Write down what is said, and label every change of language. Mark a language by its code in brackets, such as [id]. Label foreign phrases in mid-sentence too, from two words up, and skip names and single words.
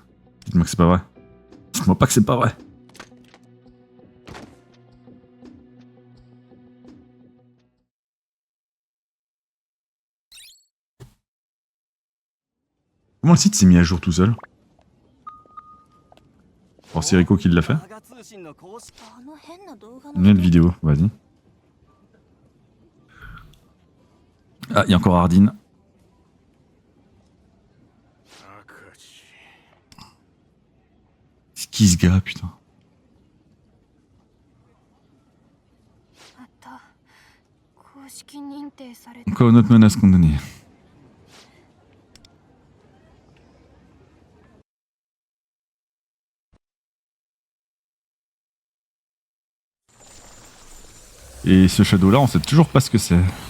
[fr] Dites-moi que c'est pas vrai. Dites-moi pas que c'est pas vrai. Comment le site s'est mis à jour tout seul? Bon, c'est Rico qui l'a fait. [ja] あの変な動画 [fr] Une nouvelle vidéo, vas-y. Ah, il y a encore Hardin. C'est qui ce gars, putain? [ja] あった公式認定され [fr] Encore une autre menace condamnée. Et ce shadow là, on sait toujours pas ce que c'est.